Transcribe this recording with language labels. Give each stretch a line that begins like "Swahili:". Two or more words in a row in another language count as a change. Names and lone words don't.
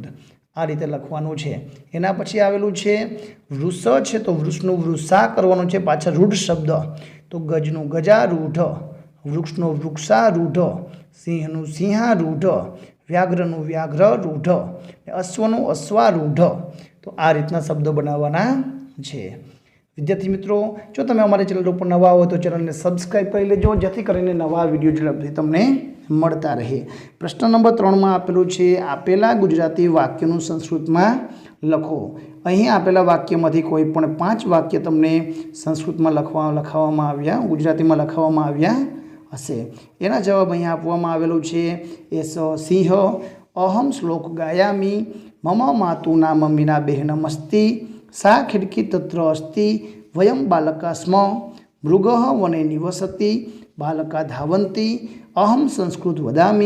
Gujarati: આ રીતે લખવાનું છે. એના પછી આવેલું છે વૃષ છે, તો વૃષનું વૃષા કરવાનું છે, પાછળ રૂઢ શબ્દ, તો ગજનું ગજારૂઢ। વૃક્ષનું વૃક્ષારૂઢ. સિંહનું સિંહારૂઢ। વ્યાઘ્રનું વ્યાઘ્રરૂઢ। અશ્વનું અશ્વારૂઢ। તો આ રીતના શબ્દ બનાવવાના છે। વિદ્યાર્થી મિત્રો, જો તમે અમારી ચેનલ પર નવા હો તો ચેનલ ને સબ્સ્ક્રાઇબ કર લેજો, જેથી કરીને નવા વિડિયો ઝડપથી તમને મળતા રહે। પ્રશ્ન નંબર 3 મેં આપેલું છે, આપેલા ગુજરાતી વાક્યો સંસ્કૃત મેં લખો। અહીં આપેલા વાક્યમાંથી કોઈપણ 5 વાક્ય તમને સંસ્કૃત મેં લખાવવામાં આવ્યા, ગુજરાતી મેં લખાવવામાં આવ્યા હશે। એના જવાબ અહીં આપવામાં આવેલો છે।
Sanskrit: एस सिंह अहम श्लोक गायामि। मम मातु नाम मीनाबेहनमस्ति। सा खिड़की तत्र अस्ति। वयं बालका स्म। मृगः वने निवसति। बालका धावन्ति। अहम संस्कृत वदामि।